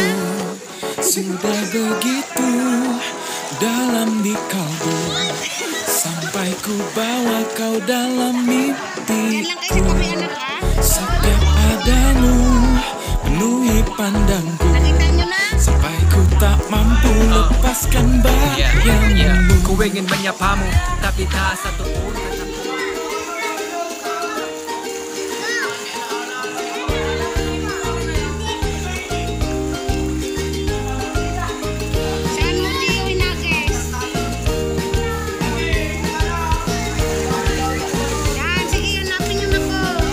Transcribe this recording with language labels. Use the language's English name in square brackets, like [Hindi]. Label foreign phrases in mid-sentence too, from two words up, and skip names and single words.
[Indonesian] Sudah begitu dalam di kalbu, sampai ku bawa kau dalam mimpiku. Setiap adamu penuhi pandangku, sampai ku tak mampu lepaskan bayangmu. Ku ingin menyapamu, tapi tak satu pun katamu. [Filipino] Saan mo, Gio, inagis? Yan, sige, hanapin niyo na po.